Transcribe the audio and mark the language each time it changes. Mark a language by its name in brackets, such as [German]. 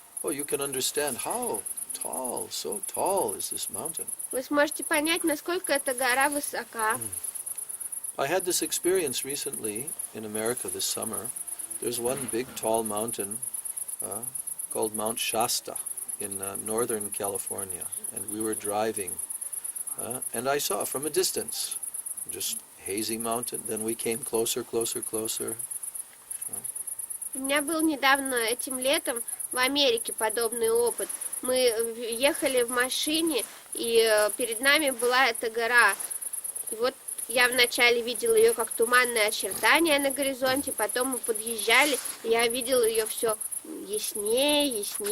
[English] Oh, you can understand how tall, so tall is this mountain. [Russian] Вы сможете понять, насколько эта гора высока. [English] I had this experience recently in America this summer. There's one big tall mountain called Mount Shasta in northern California, and we were driving, and I saw from a distance, just hazy mountain. Then we came closer. [Russian] У меня был недавно этим летом в Америке подобный опыт. Мы ехали в машине, и перед нами была эта гора. И вот я вначале видела ее как туманное очертание на горизонте, потом мы подъезжали, и я видела ее все яснее.